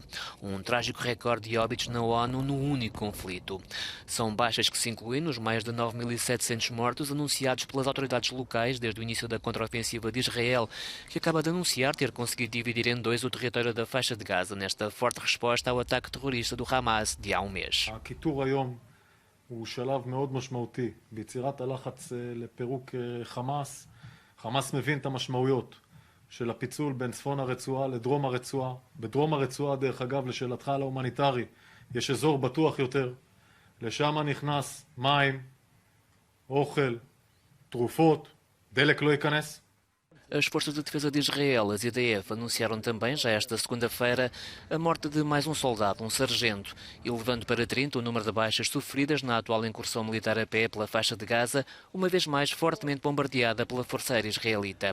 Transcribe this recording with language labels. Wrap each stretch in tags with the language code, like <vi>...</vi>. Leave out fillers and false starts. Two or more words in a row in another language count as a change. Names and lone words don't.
<pt>Um trágico recorde de óbitos na ONU no único conflito. São baixas que se incluem nos mais de 9.700 mortos anunciados pelas autoridades locais desde o início da contraofensiva de Israel, que acaba de anunciar ter conseguido dividir em dois o território da faixa de Gaza, nesta forte resposta ao ataque terrorista do Hamas de há um mês.</pt> <he>הוא שלב מאוד משמעותי ביצירת הלחץ לפירוק חמאס. חמאס מבין את המשמעויות של הפיצול בין צפון הרצועה לדרום הרצועה. בדרום הרצועה, דרך אגב, לשאלתך על ההומניטרי, יש אזור בטוח יותר. לשם נכנס מים, אוכל, תרופות, דלק לא ייכנס.</he> <pt>As Forças de Defesa de Israel, as IDF, anunciaram também, já esta segunda-feira, a morte de mais um soldado, um sargento, elevando para 30 o número de baixas sofridas na atual incursão militar a pé pela faixa de Gaza, uma vez mais fortemente bombardeada pela Força Aérea Israelita.</pt>